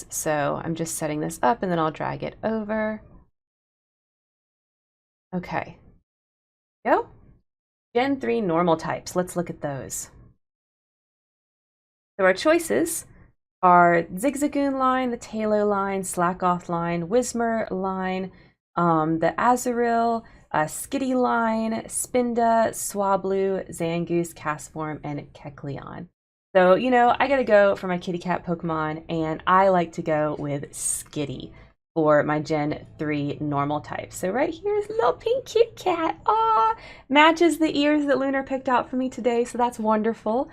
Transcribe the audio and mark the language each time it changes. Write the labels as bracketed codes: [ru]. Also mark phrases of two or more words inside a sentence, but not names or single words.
[en] So I'm just setting this up and then I'll drag it over. Okay, go. Gen 3 normal types. Let's look at those. So our choices are Zigzagoon line, the Tailo line, Slackoth line, Whismur line, the Azurill, Skitty line, Spinda, Swablu, Zangoose, Castform, and Kecleon. So, you know, I gotta go for my kitty cat Pokemon, and I like to go with Skitty for my Gen 3 normal type. So right here is little pink kitty cat. Aw, matches the ears that Lunar picked out for me today, so that's wonderful.